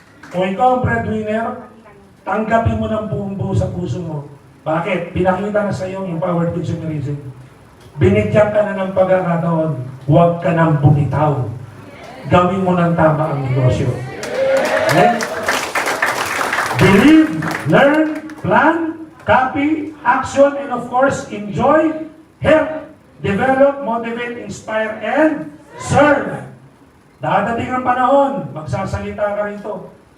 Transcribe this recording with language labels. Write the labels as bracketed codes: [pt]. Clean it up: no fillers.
[tl] Kung ikaw ang breadwinner, tanggapin mo ng buong buo sa puso mo. Bakit? Pinakita na sa iyo yung empowered consumerism. Binigyan ka na ng pagkakataon, huwag ka nang bumitaw. Gawin mo ng tama ang negosyo. Okay? [en] Believe, learn, plan, copy, action, and of course, enjoy, help, develop, motivate, inspire, and serve. [tl] Dadating ang panahon, magsasalita ka rito.